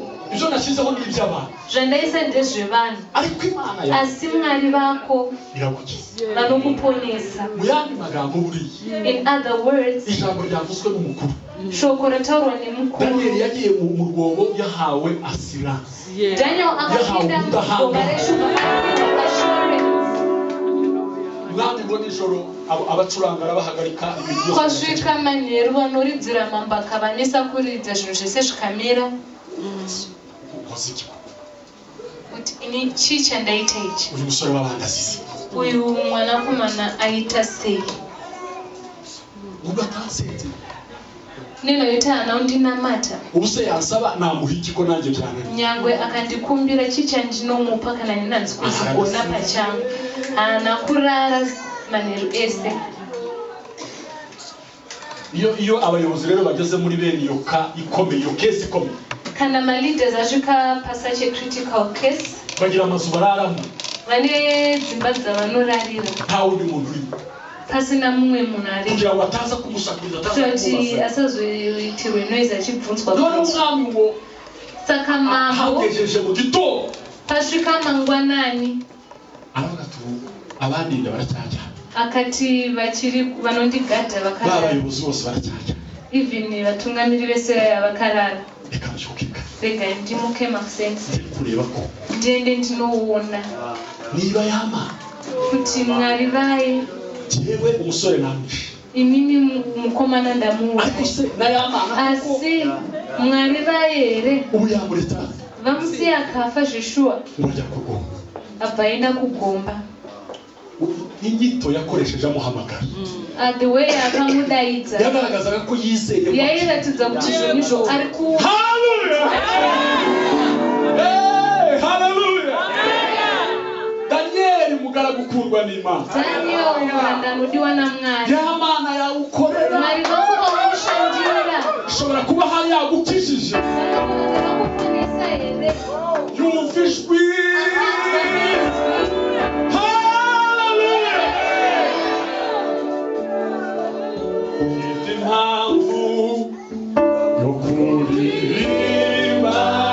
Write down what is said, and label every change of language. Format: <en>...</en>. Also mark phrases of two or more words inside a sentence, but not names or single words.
<rw>izvo nashizeho n'iby'abantu</rw> <sn>zvandaisa ndezvevanhu</sn> <rw>ariko imana yawe</rw> <sn>asi mwari vako</sn> <rw>iragukiza</rw> <sn>vanokuponesa.</sn> <rw>mu yandi magambo buriya</rw> <en>In other words,</en> <rw>ijambo ryavuzwe n'umukuru</rw> <sn>shoko rataurwa nemukuru.</sn> <rw>Daniel yagiye mu rwobo yahawe asiranse</rw> <sn>Daniel akapinda mugomba reshuka assurance.</sn> <rw>mwami ngo nijoro abacuranga arabahagarika ibintu byose</rw> <sn>Kwasvika manheru vanoridzira mambo akavanesa kuridza zvinhu zvese zvikamira kuti ini chii chandaita ichi,</sn> <rw>uyu musore w'abandasizi</rw> <sn>uyu mwanakomana aita sei,</sn> <rw>ubwo atansetse</rw> <sn>nenoita haana kundinamata</sn> <rw>ubuse yansaba namuha iki ko nanjye byananiye</rw> <sn>nyangwe akandikumbira chii chandinomupa kana ndinanzi kuzigona pachangu. Haana kurara manheru ese.</sn> <rw>iyo abayobozi rero bageze muri bene iyo ikomeye iyo kesi ikomeye</rw> <sn>kana maleaders asvika pasache</sn> <en>critical case</en> <rw>bagira amazu bararamo</rw> <sn>vane dzimba dzavanорarira</sn> <rw>nta wundi muntu urimo</rw> <sn>pasina mumwe munhu arimo</sn> <rw>kugira ngo ataza kumusakuriza</rw> <sn>kuti asazoitirwe noise achibvunzwa.</sn> <rw>none umwami ngo</rw> <sn>saka mambo</sn> <rw>ahagejeje mu gitondo</rw> <sn>pasvika mangwanani</sn> <rw>aravuga ati abandinda baracyajya</rw> <sn>akati vachiri vanondigadha vakarara,</sn> <rw>abayobozi bose baracyajya</rw> <sn>even vatungamiri vese vakarara.</sn> <rw>reka nshyukika</rw> <sn>Rega ndimuke makusensi</sn> <rw>kureba ko</rw> <sn>ndiende ndinoona</sn> <rw>niba yama</rw> <sn>kuti mwari vaye</sn> <rw>jewe umusore namwishe</rw> <sn>inini mukomana ndamuona</sn> <rw>ariko se na yama</rw> <sn>asi mwari vaye here</sn> <rw>ubu yamureta</rw> <sn>vamusiya akafa zveshuwa</sn> <rw>urajya kugomba</rw> <sn>abvaenda kugomba.</sn> <rw>inyito yakoresheje amuhamagara</rw> <en>The way</en> <sn>akamudaidza</sn> <rw>yagaragazaga ko yizeye</rw> <sn>yairatidza kuti zvinhu izvo ari ku</sn> <rw>haleluya Daniel mugaragu kundwa n'Imana</rw> <sn>Daniel muranda anodiwa namwari</sn> <rw>Imana yawukorera</rw> <sn>mwari vako vamushandira</sn> <rw>ishobora kuba hari yagukijije</rw> <sn>vanokuponesa here</sn> <rw>yumva ijwi impamvu yo kuririmba</rw>